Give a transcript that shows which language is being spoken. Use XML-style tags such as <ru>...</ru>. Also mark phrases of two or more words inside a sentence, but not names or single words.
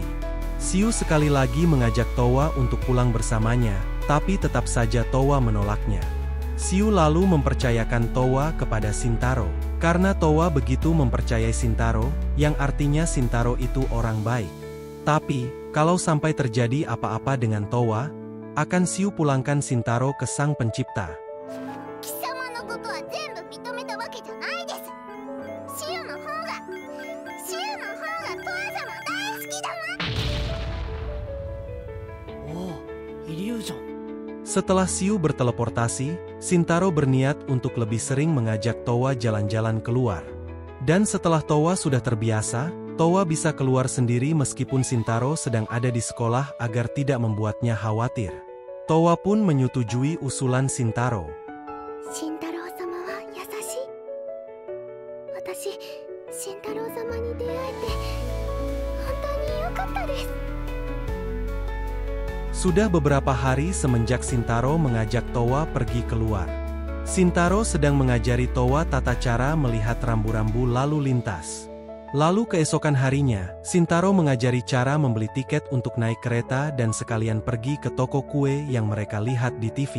<id>Shiu sekali lagi mengajak Towa untuk pulang bersamanya, tapi tetap saja Towa menolaknya. Shiu lalu mempercayakan Towa kepada Shintaro. Karena Towa begitu mempercayai Shintaro, yang artinya Shintaro itu orang baik. Tapi, kalau sampai terjadi apa-apa dengan Towa, akan Shiu pulangkan Shintaro ke Sang Pencipta.</id> <ja>貴様のことは全部認めたわけじゃないです。シオの方がトア様大好きだわ。おお、イリュージョン。</ja> <id>Setelah Shiu berteleportasi, Shintaro berniat untuk lebih sering mengajak Towa jalan-jalan keluar. Dan setelah Towa sudah terbiasa, Towa bisa keluar sendiri meskipun Shintaro sedang ada di sekolah agar tidak membuatnya khawatir. Towa pun menyetujui usulan Shintaro.</id> <ja>慎太郎様は優しい。私、慎太郎様に出会えて本当に良かったです。</ja> <id>Sudah beberapa hari semenjak Shintaro mengajak Towa pergi keluar. Shintaro sedang mengajari Towa tata cara melihat rambu-rambu lalu lintas. Lalu keesokan harinya, Shintaro mengajari cara membeli tiket untuk naik kereta dan sekalian pergi ke toko kue yang mereka lihat di TV.</id>